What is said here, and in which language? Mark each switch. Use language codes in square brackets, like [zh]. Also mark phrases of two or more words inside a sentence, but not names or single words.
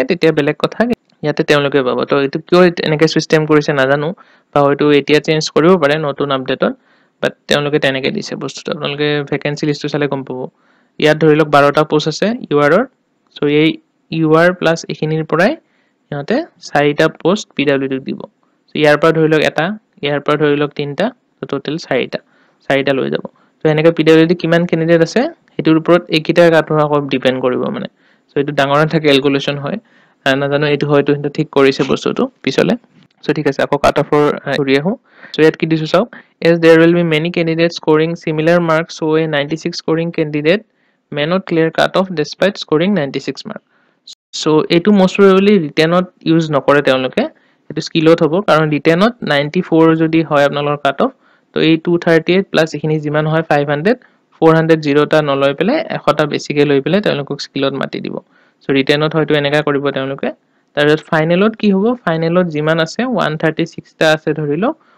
[as] তেতিয়া বেলেগ কথা ইয়াতে তেওঁলোকে পাব তো এইটো কিয় এনেকৈ চিষ্টেম কৰিছে নাজানো বা হয়তো এতিয়া চেঞ্জ কৰিব পাৰে নতুন আপডেটত বাট তেওঁলোকে তেনেকৈ দিছে বস্তুটো আপোনালোকে ভেকেঞ্চি লিষ্টটো চালে গম পাব ইয়াত ধৰি লওক 12টা পোষ্ট আছে URৰ চ' এই UR প্লাছ এইখিনিৰ পৰাই সিহঁতে 4টা পোষ্ট PWDক দিব চ' ইয়াৰ পৰা ধৰি লওক এটা ইয়াৰ পৰা ধৰি লওক 3টা চ' টোটেল 4টা লৈ যাব চ' এনেকৈ PWD কিমান কেণ্ডিডেট আছে সেইটোৰ ওপৰত এইকেইটা কাটৰ আকৌ ডিপেণ্ড কৰিব মানে চ' এইটো ডাঙৰ এটা কেলকুলেশ্যন হয় নাজানো এইটো হয়তো কিন্তু ঠিক কৰিছে বস্তুটো পিছলে চ' ঠিক আছে আকৌ কাট অফৰ ঘূৰি আহোঁ চ' ইয়াত কি দিছোঁ চাওক [en] as there will be many candidates scoring similar marks so a 96 scoring candidate may not clear cut off despite scoring 96 mark [as] চ' এইটো [en] most probably [as] ৰিটেনত ইউজ নকৰে তেওঁলোকে এইটো স্কিলত হ'ব কাৰণ ৰিটেনত 94 যদি হয় আপোনালোকৰ [en] cut off [as] তো এই 238 প্লাছ এইখিনি যিমান হয় 500 400 জিৰ'টা নলৈ পেলাই 100টা বেছিকৈ লৈ পেলাই তেওঁলোকক স্কিলত মাতি দিব চ' ৰিটেনত হয়তো এনেকুৱা কৰিব তেওঁলোকে তাৰপিছত ফাইনেলত কি হ'ব ফাইনেলত যিমান আছে 136টা আছে ধৰি লওক